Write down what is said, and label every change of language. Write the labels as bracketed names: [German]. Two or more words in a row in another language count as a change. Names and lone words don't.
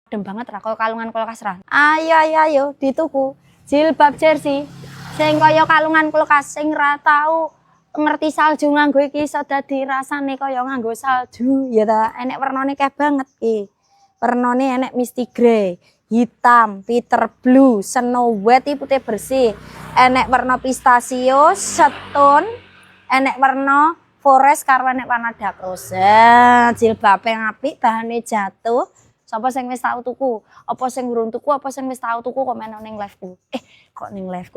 [Javanese] Adem banget ra kaya kalungan kulkas ra. Ayo dituku jilbab jersey sing kaya kalungan kulkas sing ra tau ngerti salju nganggo iki iso dadi rasane kaya nganggo salju ya ta. Enek wernane keh banget iki. Wernane enek [English] misty grey, [Javanese] hitam, [English] peter blue, snow white [Indonesian] putih bersih. [Javanese] Enek warna pistachio, setun, enek warna forest karo enek warna [English] dark rose. [Javanese] Jilbabe apik, bahane jatuh. Sapa sing wis tau tuku? Apa sing urung tuku? Apa sing wis tau tuku komen ning live-ku. Kok ning live-ku?